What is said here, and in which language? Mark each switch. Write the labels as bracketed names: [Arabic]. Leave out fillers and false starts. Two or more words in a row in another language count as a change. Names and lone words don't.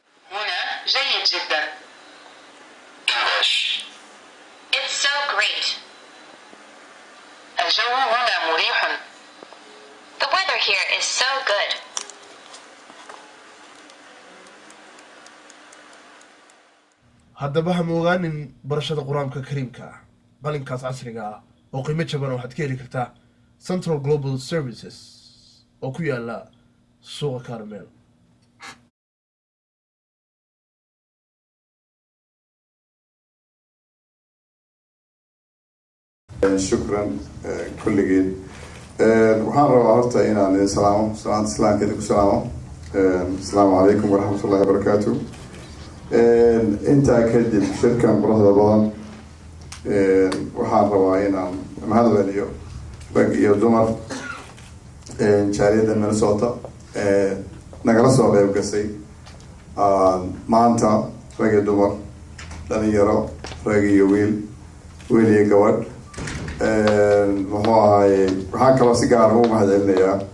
[Arabic] هنا جيد جدا [English] It's so great [Arabic] الجو هنا مريح [English] The weather here is so good [Somali] haddaba ha moogaanin barashada qur-aanka kariimka qalinkaas casriga ah oo qiimo jaban waxaad ka heli kartaa Central Global Services oo ku yaala suuqa Carmel [Arabic] شكرا كل جيل [Somali] waxaan rabaa horta inaan idin salaamo salaanta islaamka idinku salaamo [Arabic] السلام عليكم ورحمة الله وبركاته [Somali] intaa kadib shirkan quruxda badan waxaan rabaa inaan mahad celiyo rag iyo dumar jaaliyadda Minnesota nagala soo qayb gashay maanta rag iyo dumar dhalinyaro rag iyo wiil iyo gabadh muxuu ahaayey waxaan kaloo si gaar ugu mahad celinayaa